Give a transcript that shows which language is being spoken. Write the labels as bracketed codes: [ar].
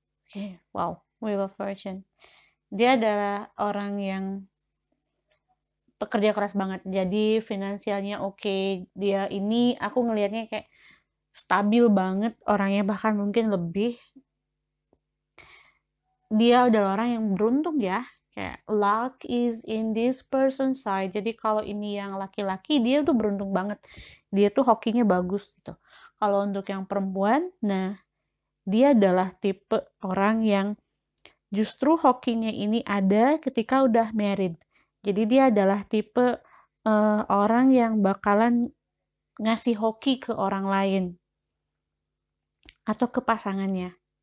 [id] Oke, wow, Wheel of Fortune. Dia adalah orang yang pekerja keras banget. Jadi finansialnya oke. Dia ini aku ngelihatnya kayak stabil banget orangnya, bahkan mungkin lebih. Dia adalah orang yang beruntung ya. [en] Kayak luck is in this person's side. [id] Jadi kalau ini yang laki-laki, dia tuh beruntung banget. Dia tuh hokinya bagus gitu. Kalau untuk yang perempuan, nah dia adalah tipe orang yang justru hokinya ini ada ketika udah married. Jadi dia adalah tipe orang yang bakalan ngasih hoki ke orang lain atau ke pasangannya.